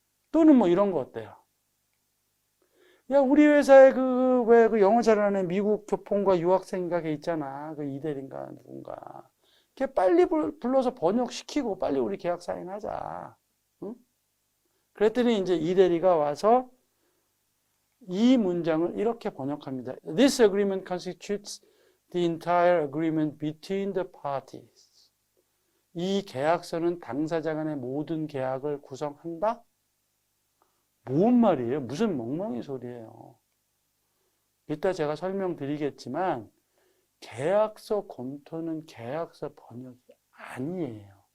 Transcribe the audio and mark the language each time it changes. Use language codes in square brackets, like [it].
[ko] 또는 이런 거 어때요? 야, 우리 회사에 왜 영어 잘하는 미국 교포인가 유학생인가 걔 있잖아. 그 이대리인가 누군가. 걔 빨리 불러서 번역시키고 빨리 우리 계약 사인하자. 응? 그랬더니 이제 이대리가 와서 이 문장을 이렇게 번역합니다. [en] This agreement constitutes the entire agreement between the parties. [ko] 이 계약서는 당사자 간의 모든 계약을 구성한다? 뭔 말이에요? 무슨 멍멍이 소리예요. 이따 제가 설명드리겠지만 계약서 검토는 계약서 번역이 아니에요.